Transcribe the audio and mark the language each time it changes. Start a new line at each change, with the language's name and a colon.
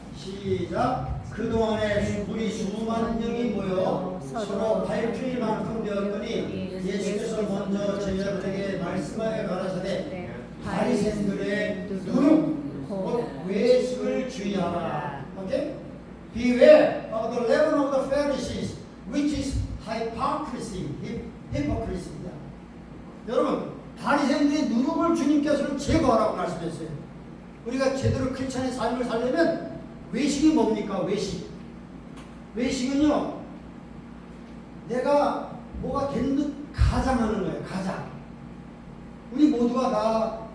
Korean: 시작. 그동안에 우리 수많은 영이 모여 서로 밟힐 만큼 되었더니 예수께서 먼저 제자들에게 말씀하여 가라사대 바리새인들의 누룩 곧 외식을 주의하라. 오케이?
English: Beware of the leaven of the Pharisees, which is hypocrisy.
Korean: hypocrisy입니다. 여러분, 바리새인들의 누룩을 주님께서는 제거하라고 말씀했어요. 우리가 제대로 크리스찬의 삶을 살려면 외식이 뭡니까? 외식은요, 내가 뭐가 된 듯 가장하는 거예요. 가장. 우리 모두가 다